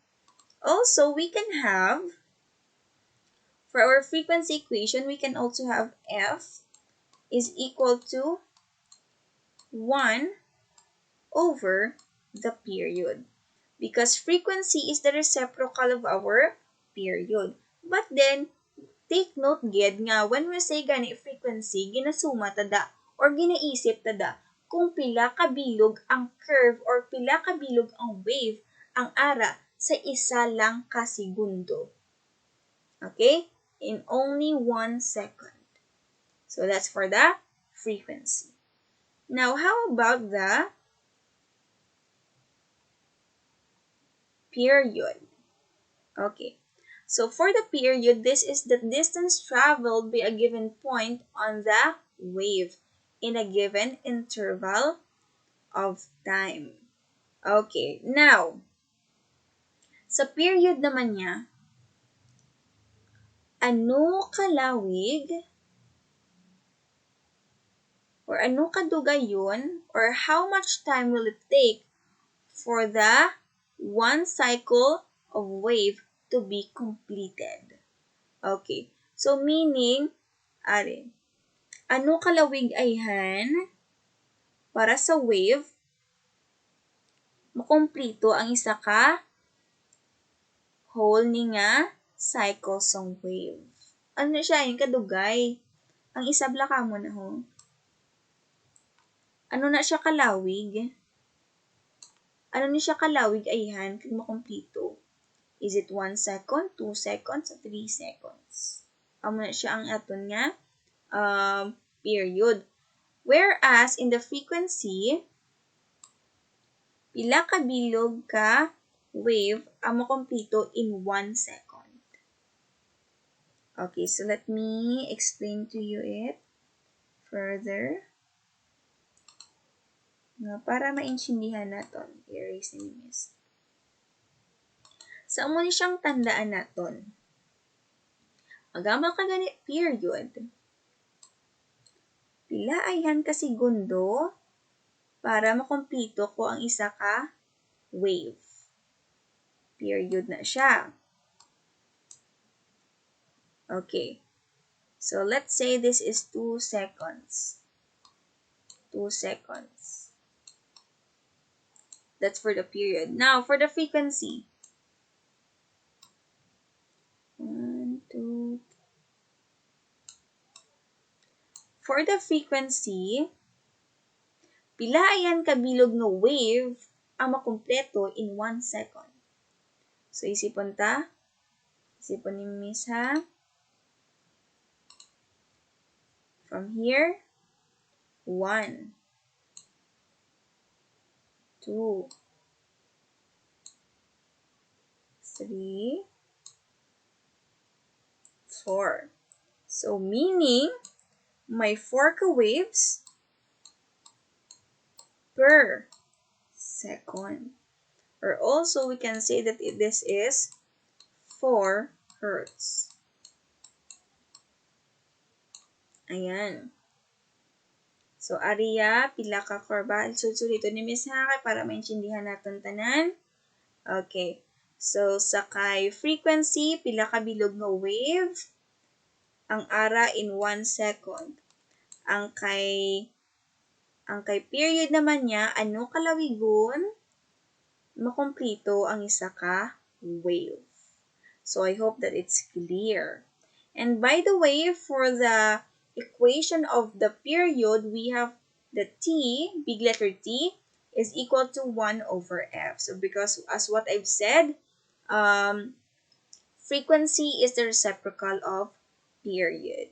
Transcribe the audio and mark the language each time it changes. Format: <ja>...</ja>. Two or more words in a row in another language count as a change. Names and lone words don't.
<en>Also, we can have, for our frequency equation, we can also have F is equal to 1 over the period. Because frequency is the reciprocal of our period. But then, take note</en> <hil>gid nga,</hil> <en>when we say</en> <hil>gani frequency, ginasuma tada or ginaisip tada kung pila kabilog ang curve or pila kabilog ang wave ang ara sa isa lang ka segundo.</hil> <en>Okay? In only 1 second. So that's for the frequency. Now, how about the period? Okay. So for the period, this is the distance traveled by a given point on the wave in a given interval of time. Okay. Now,</en> <hil>sa period naman niya, ano kalawig or ano kadugayon</hil> <en>or how much time will it take for the one cycle of wave to be completed? Okay. So meaning,</en> <hil>ano kalawig ayhan para sa wave makomplito ang isa ka whole ni nga cycle song wave. Ano na siya, yung kadugay. Ang isabla ka mo na ho. Ano na siya kalawig? Ano ni siya kalawig ayhan kung makomplito?</hil> <en>Is it 1 second, 2 seconds, 3 seconds?</en> <hil>Amo na siya ang aton nga period.</hil> <en>Whereas in the frequency,</en> <hil>pila kabilog ka wave ang makomplito</hil> <en>in 1 second. Okay, so let me explain to you it further.</en> <hil>Para maintindihan naton, erase ni Miss. Sa amo ni siyang tandaan naton. Magamal ka gani period. Pila ayhan ka segundo para makomplito ko ang isa ka wave. Period na siya.</hil> <en>Okay. So, let's say this is 2 seconds. 2 seconds. That's for the period. Now, for the frequency. 1, 2. For the frequency,</en> <hil>pila ayan kabilog nga wave ang makumpleto</hil> <en>in 1 second.</en> <hil>So, isipon ta. Isipon ni Miss ha.</hil> <en>From here, 1, 2, 3, 4. So, meaning, may 4 ka waves per second. Or also, we can say that this is 4 hertz.</en> <hil>Ayan. So, ariya, pila ka korba. Sulito ni Miss Haka para maintindihan natin tanan.</hil> <en>Okay.</en> <hil>So, sa kay frequency, pila ka bilog nga wave. Ang ara</hil> <en>in 1 second.</en> <hil>Ang kay period naman niya, ano kalawigon? Makomplito ang isa ka wave.</hil> <en>So, I hope that it's clear. And by the way, for the equation of the period, we have the T, big letter T, is equal to 1 over F. So, because as what I've said, frequency is the reciprocal of period.</en>